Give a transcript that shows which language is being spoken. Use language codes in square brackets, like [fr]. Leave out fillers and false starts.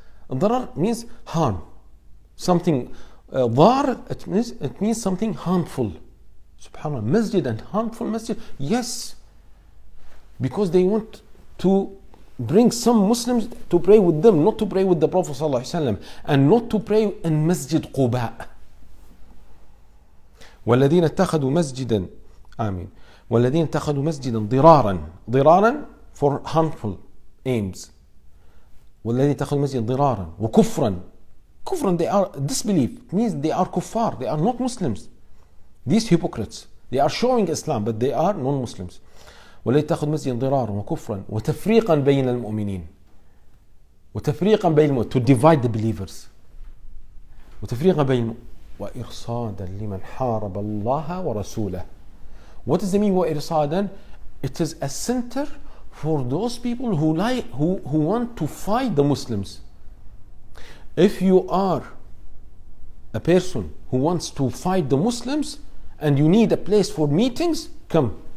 [en] Al-Darar means harm. Something dar, it means something harmful. Subhanallah. Masjid and harmful masjid. Yes. Because they want to bring some Muslims to pray with them, not to pray with the Prophet ﷺ, and not to pray in Masjid Quba. [ar] والذين اتخذوا مسجدا آمين والذين اتخذوا مسجدا ضرارا [en] for harmful aims. [ar] والذين اتخذوا مسجدا ضرارا وكفرا. [en] Kufran, they are disbelief. It means they are kuffar, they are not Muslims. These hypocrites, they are showing Islam, but they are non-Muslims. [ar] ولا يتخذ مسجدا ضرارا وكفرا وتفريقا بين المؤمنين وتفريقا بين [en] to divide the believers [ar] وتفريقا بين وإرصادا لمن حارب الله ورسوله. [en] What does it mean وإرصادا? It is a center for those people who want to fight the Muslims. If you are a person who wants to fight the Muslims and you need a place for meetings, come.